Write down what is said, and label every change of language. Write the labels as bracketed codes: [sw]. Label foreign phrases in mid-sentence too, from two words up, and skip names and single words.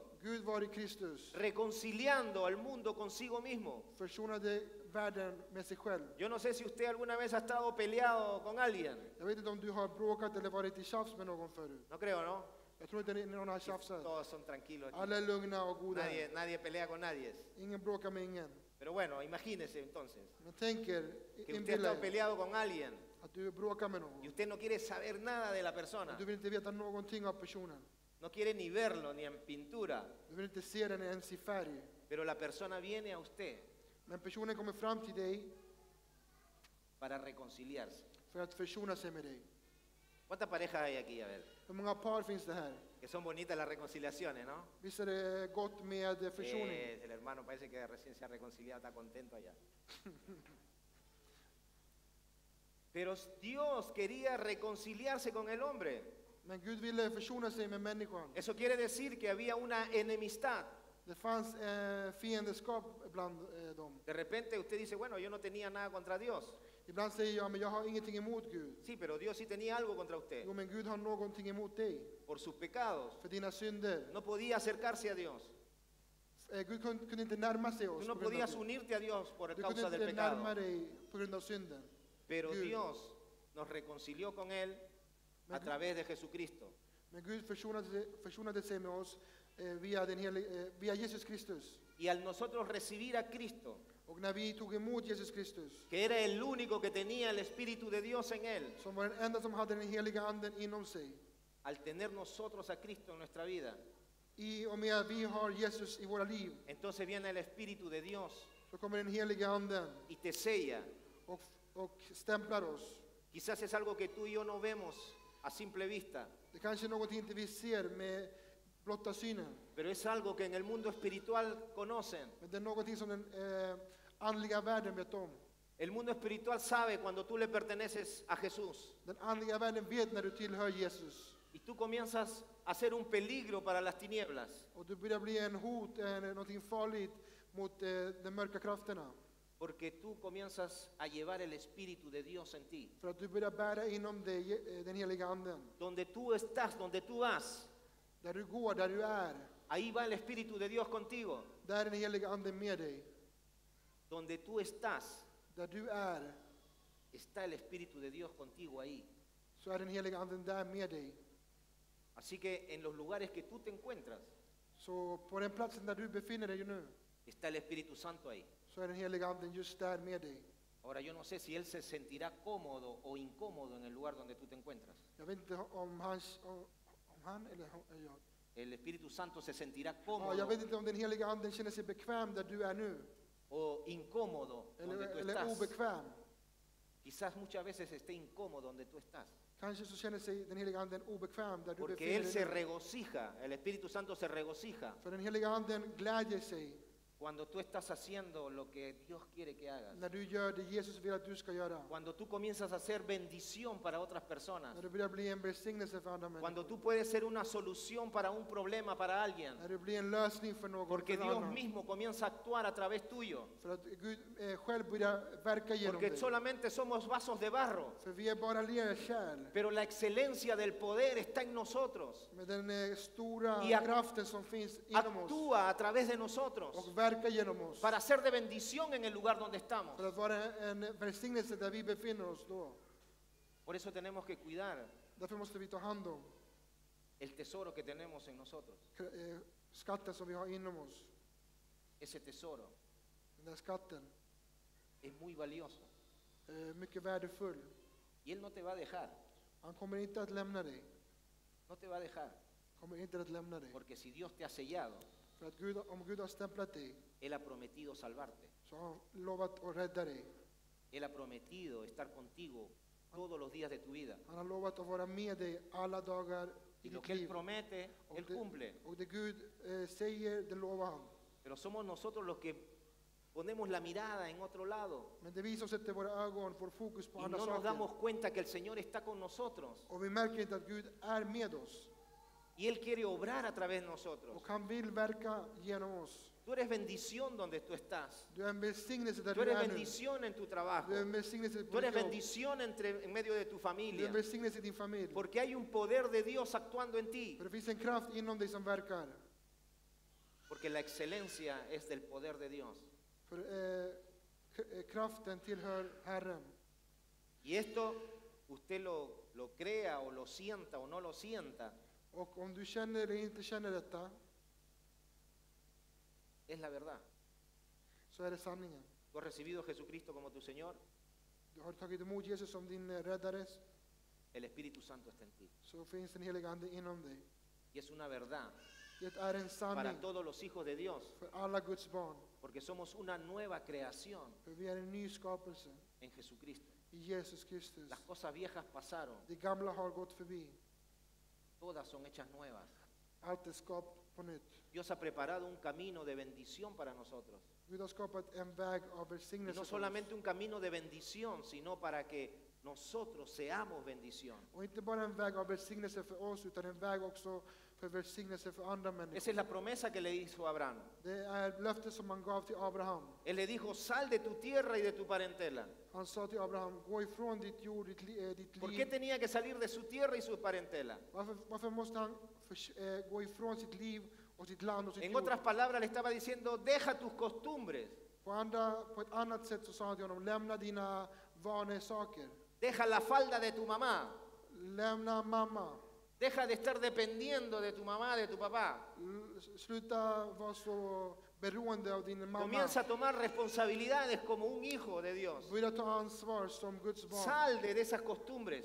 [sv] Gud var i Kristus. [es] reconciliando al mundo consigo mismo. [sv] Försonade världen med sig själv. [es] Yo no sé si usted alguna vez ha estado peleado con alguien. [sv] Jag vet inte om du har bråkat eller varit i tjafs med någon förut. [es] No creo, ¿no? [sv] Jag tror inte någon har tjafsat. [es] Todos son tranquilos. aquí. [sv] Alla är lugna och goda. [es] Nadie pelea con nadie. [sv] Ingen bråkar med ingen. [es] Pero bueno, imagínese entonces [sv] Men tänk er, [es] que usted ha [sv] inbilla [es] estado [sv] er [es] peleado con alguien [sv] att du bråkar med [es] y [sv] någon. [es] usted no quiere saber nada de la persona. [sv] Du vill inte veta någonting av personen. [es] No quiere ni verlo ni en pintura, [sv] Du vill inte se den ens i färg. [es] pero la persona viene a usted [sv] Men personen kommer fram till dig [es] para reconciliarse. [sv] för att försona sig med dig. [es] ¿Cuántas parejas hay aquí? A ver, [sv] Hur många par finns det här? [es] que son bonitas las reconciliaciones, ¿no? [sv] Visst är det gott med försoning? [es] El hermano parece que recién se ha reconciliado, está contento allá. Pero Dios quería reconciliarse con el hombre. [sv] Men Gud ville försona sig med människan. [es] Eso quiere decir que había una enemistad. [sv] Det fanns fiendskap bland dem. [es] De repente usted dice, bueno, yo no tenía nada contra Dios. [sv] Ibland säger jag, men jag har ingenting emot Gud. [es] Sí, pero Dios sí tenía algo contra usted. [sv] Jo, men Gud har någonting emot dig. [es] Por sus pecados. [sv] För dina synder. [es] No podía acercarse a Dios. [sv] Gud kunde inte närma sig oss [es] Tú no [sv] på grund av [es] podías [sv] det. [es] unirte a Dios por [sv] Du kunde [es] causa del [sv] inte närma [es] pecado. [sv] dig på grund av synden. [es] Pero [sv] Gud. [es] Dios nos reconcilió con Él a través de Jesucristo. [sv] Men Gud försonade sig med oss via Jesus Kristus. [es] Y al nosotros recibir a Cristo, [sv] Och när vi tog emot Jesus Kristus, [es] que era el único que tenía el Espíritu de Dios en Él, [sv] som var den enda som hade den heliga anden inom sig, [es] al tener nosotros a Cristo en nuestra vida, [sv] i och med att vi har Jesus i våra liv, [es] entonces viene el Espíritu de Dios [sv] så kommer den heliga anden [es] y te sella. [sv] och stämplar oss. [es] Quizás es algo que tú y yo no vemos a simple vista, [sv] Det kanske är något inte vi ser med blotta synen, [es] pero es algo que en el mundo espiritual conocen. [sv] men det är någonting som den andliga världen vet om. [es] El mundo espiritual sabe cuando tú le perteneces a Jesús [sv] Den andliga världen vet när du tillhör Jesus. [es] y tú comienzas a ser un peligro para las tinieblas, [sv] Och du börjar bli en hot, någonting farligt mot de mörka krafterna. [es] porque tú comienzas a llevar el Espíritu de Dios en ti. [sv] För att du börjar bära inom dig den heliga anden. [es] Donde tú estás, donde tú vas, [sv] Där du går, där du är, [es] ahí va el Espíritu de Dios contigo. [sv] där är den heliga anden med dig. [es] Donde tú estás, [sv] Där du är, [es] está el Espíritu de Dios contigo ahí. [sv] så är den heliga anden där med dig. [es] Así que en los lugares que tú te encuentras, [sv] Så på den platsen där du befinner dig nu, [es] está el Espíritu Santo ahí. [sv] så är den heliga anden just där med dig. [es] Ahora yo no sé si Él se sentirá cómodo o incómodo en el lugar donde tú te encuentras. [sv] Jag vet inte om han eller jag. [es] El Espíritu Santo se sentirá [sv] Ja, [es] cómodo [sv] jag vet inte om den heliga anden känner sig bekväm där du är nu. [es] o incómodo donde tú [sv] Eller [es] estás. [sv] obekväm. [es] Quizás muchas veces esté incómodo donde tú estás. [sv] Kanske så känner sig den heliga anden obekväm där du [es] Porque [sv] befinner [es] Él [sv] dig [es] se [sv] nu. [es] regocija, el Espíritu Santo se regocija [sv] För den heliga anden glädjer sig [es] cuando tú estás haciendo lo que Dios quiere que hagas. [sv] när du gör det Jesus vill att du ska göra. [es] Cuando tú comienzas a hacer bendición para otras personas. [sv] När du börjar bli en välsignelse för andra [es] Cuando [sv] människor. [es] tú puedes ser una solución para un problema para alguien. [sv] När du blir en lösning för någon. [es] Porque [sv] för [es] Dios [sv] annan. [es] mismo comienza a actuar a través tuyo. [sv] För att Gud själv börjar verka genom [es] Porque [sv] dig. [es] solamente somos vasos de barro. [sv] För vi är bara lerkärl. [es] Pero la excelencia del poder está en nosotros. [sv] Med den stora [es] Y [sv] kraften som finns inom oss. [es] Actúa a través de nosotros. [sv] Och verkar genom oss. [es] Para ser de bendición en el lugar donde estamos. [sv] För att vara en välsignelse där vi befinner oss då. [es] Por eso tenemos que cuidar [sv] Därför måste vi ta hand om [es] el tesoro que tenemos en nosotros. [sv] skatten som vi har inom oss. [es] Ese tesoro [sv] Den där skatten [es] es muy valioso. [sv] är mycket värdefull. [es] Y Él no te va a dejar. [sv] Han kommer inte att lämna dig. [es] No te va a dejar. [sv] Kommer inte att lämna dig. [es] Porque si Dios te ha sellado, [sv] För att om Gud har stämplat dig [es] Él ha prometido salvarte. [sv] så har han lovat att rädda dig. [es] Él ha prometido estar contigo todos los días de tu vida. [sv] Han har lovat att vara med dig alla dagar i [es] Y lo [sv] ditt [es] que Él [sv] liv. [es] promete, Él cumple. [sv] Och det Gud säger, det lovar han. [es] Pero somos nosotros los que ponemos la mirada en otro lado. [sv] Men det vi som sätter våra ögon, vår fokus på [es] Y [sv] andra [es] no nos [sv] saker. [es] damos cuenta que el Señor está con nosotros. [sv] Och vi märker inte att Gud är med oss. [es] Y Él quiere obrar a través de nosotros. [sv] Och han vill verka genom oss. [es] Tú eres bendición donde tú estás. [sv] Du är en välsignelse där [es] Tú [sv] du [es] eres [sv] är nu. [es] bendición en tu trabajo. [sv] Du är en välsignelse [es] Tú [sv] på [es] eres [sv] ditt jobb. [es] bendición en medio de tu [sv] Du är [es] familia. [sv] en välsignelse i din familj. [es] Porque hay un poder de Dios actuando en ti. [sv] För det finns en kraft inom dig som verkar. [es] Porque la excelencia es del poder de Dios. [sv] För kraften tillhör Herren. [es] Y esto usted lo crea o lo sienta o no lo sienta, [sv] Och om du känner eller inte känner detta, [es] es la verdad. [sv] så är det sanningen. [es] Tú has recibido a Jesucristo como tu Señor, [sv] Du har tagit emot Jesus som din räddare, [es] el Espíritu Santo está en ti. [sv] så finns den heliga Ande inom dig. [es] Y es una verdad [sv] Det är en [es] para [sv] sanning [es] todos los hijos de Dios, [sv] för alla Guds barn. [es] porque somos una nueva creación [sv] För vi är en ny skapelse [es] en Jesucristo. [sv] i Jesus Kristus. [es] Las cosas viejas pasaron, [sv] Det gamla har gått förbi. [es] todas son hechas nuevas. [sv] Allt är skapat på nytt. [es] Dios ha preparado un camino de bendición para nosotros. [sv] Gud har skapat en väg av [es] Y [sv] välsignelse [es] no [sv] för [es] solamente [sv] oss. [es] un camino de bendición, sino para que nosotros seamos bendición. [sv] Och inte bara en väg av välsignelse för oss, utan en väg också för välsignelse för andra [es] Esa [sv] människor. [es] es la promesa que le hizo a Abraham. [sv] Det är löftet som han gav till Abraham. [es] Él le dijo, sal de tu tierra y de tu parentela. [sv] Han sa till Abraham, gå ifrån ditt jord, ditt [es] ¿Por qué [sv] liv. [es] tenía que salir de su tierra y su parentela? [sv] Varför måste han gå ifrån sitt liv och sitt land och sitt [es] En [sv] jord? [es] otras palabras, le estaba diciendo, deja tus costumbres, [sv] På ett annat sätt så sa han till honom, lämna dina vanesaker. [es] deja la falda de tu mamá, [sv] Lämna mamma. [es] deja de estar dependiendo de tu mamá, de tu papá. [sv] Sluta vara så beroende av din mamma. [es] Comienza a tomar responsabilidades como un hijo de Dios. [sv] Börja ta ansvar som Guds barn. [es] Sal de esas costumbres,